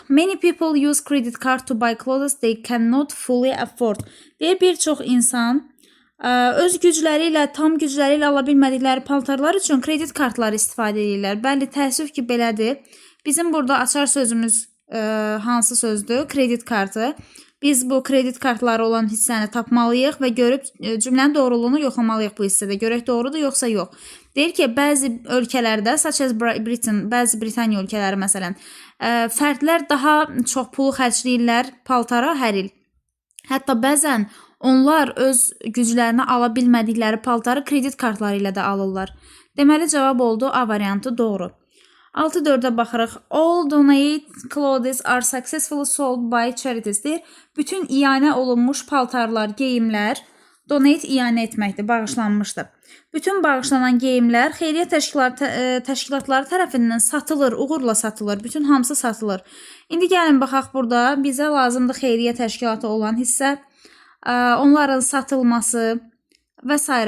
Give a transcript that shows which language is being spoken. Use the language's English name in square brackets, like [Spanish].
[English] Many people use credit card to buy clothes they cannot fully afford. [Azerbaijani] Deyir, bir çox insan öz gücləri ilə, tam gücləri ilə ala bilmədikləri paltarlar üçün kredit kartları istifadə edirlər. Bəli, təəssüf ki, belədir. Bizim burada açar sözümüz hansı sözdür? Kredit kartı. Biz bu kredit kartları olan hissəni tapmalıyıq və görüb cümlənin doğruluğunu yoxlamalıyıq bu hissədə. Görək doğrudur, yoxsa yox. Deyir ki, bəzi ölkələrdə, [English] such as Britain, [Azerbaijani] bəzi Britaniya ölkələri məsələn, fərdlər daha çox pulu xərcləyirlər paltara hər il. Hətta bəzən onlar öz güclərini ala bilmədikləri paltarı kredit kartları ilə də alırlar. Deməli, cavab oldu A variantı doğru. 6.4-ə baxırıq. [English] All donate clothes are successfully sold by charities. [Azerbaijani] Deyir, bütün iyanə olunmuş paltarlar, geyimlər, donate iyanə etməkdir, bağışlanmışdır. Bütün bağışlanan geyimlər xeyriyyə təşkilatları tərəfindən satılır, uğurla satılır, bütün hamısı satılır. İndi gəlin baxaq burada, bizə lazımdır xeyriyyə təşkilatı olan hissə, onların satılması və s.